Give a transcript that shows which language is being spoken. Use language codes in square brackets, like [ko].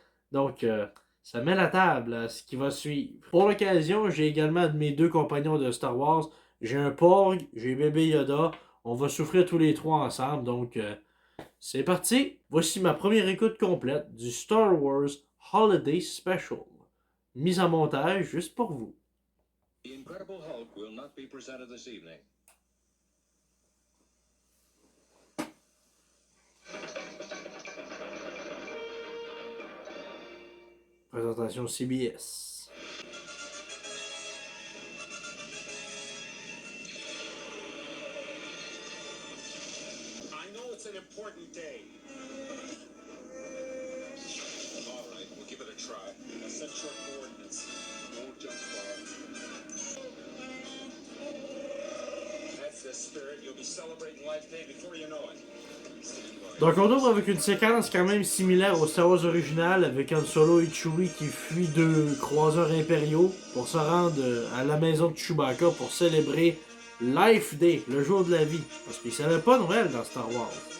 [fr] Donc, ça met la table à ce qui va suivre. Pour l'occasion, j'ai également de mes deux compagnons de Star Wars. J'ai un Porg, j'ai bébé Yoda. On va souffrir tous les trois ensemble. Donc, c'est parti. Voici ma première écoute complète du Star Wars Holiday Special. Mise en montage juste pour vous. [en] The Incredible Hulk will not be presented this evening. [fr] Présentation CBS. [en] I know it's an important day. All right, we'll give it a try. I'll set short coordinates. Won't jump far. That's the spirit. You'll be celebrating Life Day before you know it. [fr] Donc on ouvre avec une séquence quand même similaire au Star Wars original avec Han Solo et Chewie qui fuient deux croiseurs impériaux pour se rendre à la maison de Chewbacca pour célébrer Life Day, le jour de la vie. Parce qu'ils ne savaient pas Noël dans Star Wars.